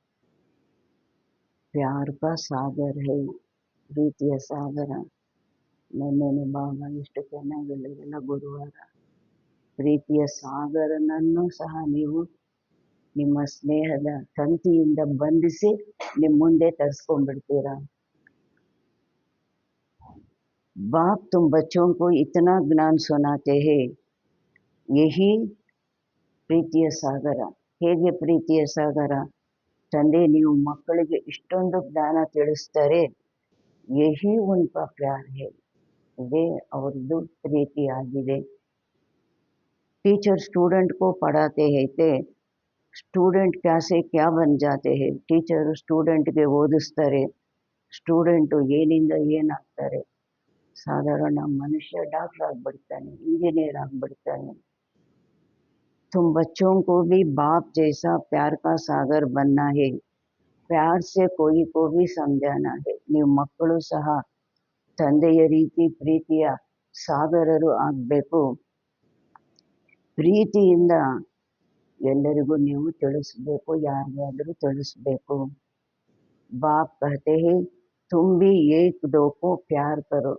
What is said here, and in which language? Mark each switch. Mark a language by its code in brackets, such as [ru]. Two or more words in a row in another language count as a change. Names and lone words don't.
[hi] प्यार का सागर है, [kn] ಪ್ರೀತಿಯ ಸಾಗರ. ನೆನ್ನೆನೆ ಬಾಬಾ ಎಷ್ಟು ಚೆನ್ನಾಗಿ ಹೇಳಿರಲ್ಲ ಗುರುವಾರ. ಪ್ರೀತಿಯ ಸಾಗರನನ್ನು ಸಹ ನೀವು ನಿಮ್ಮ ಸ್ನೇಹದ ತಂತಿಯಿಂದ ಬಂಧಿಸಿ ನಿಮ್ಮ ಮುಂದೆ ತರಿಸ್ಕೊಂಡ್ಬಿಡ್ತೀರ. [hi] बाप तुम बच्चों को इतना ज्ञान सुनाते हैं. [kn] यही ಪ್ರೀತಿಯ ಸಾಗರ. ಹೇಗೆ ಪ್ರೀತಿಯ ಸಾಗರ? ತಂದೆ ನೀವು ಮಕ್ಕಳಿಗೆ ಇಷ್ಟೊಂದು ಜ್ಞಾನ ತಿಳಿಸ್ತಾರೆ. [hi] यही उनका प्यार है, [kn] ಇದೇ ಅವ್ರದ್ದು ಪ್ರೀತಿಯಾಗಿದೆ. [hi] टीचर स्टूडेंट को पढ़ाते हैं ते स्टूडेंट क्या से क्या बन जाते हैं. [kn] ಟೀಚರ್ ಸ್ಟೂಡೆಂಟ್ಗೆ ಓದಿಸ್ತಾರೆ, ಸ್ಟೂಡೆಂಟು ಏನಿಂದ ಏನಾಗ್ತಾರೆ? ಸಾಧಾರಣ ಮನುಷ್ಯ ಡಾಕ್ಟರ್ ಆಗ್ಬಿಡ್ತಾನೆ, ಇಂಜಿನಿಯರ್ ಆಗ್ಬಿಡ್ತಾನೆ. [hi] तुम बच्चों को भी बाप जैसा प्यार का सागर बनना है. प्यार से कोई को भी समझाना है. [kn] ನೀವು ಮಕ್ಕಳು ಸಹ ತಂದೆಯ ರೀತಿ ಪ್ರೀತಿಯ ಸಾಗರರು ಆಗಬೇಕು. ಪ್ರೀತಿಯಿಂದ ಎಲ್ಲರಿಗೂ ನೀವು ತಿಳಿಸ್ಬೇಕು, ಯಾರಿಗಾದರೂ ತಿಳಿಸ್ಬೇಕು. [hi] बाप कहते हैं तुम भी एक दो को प्यार करो.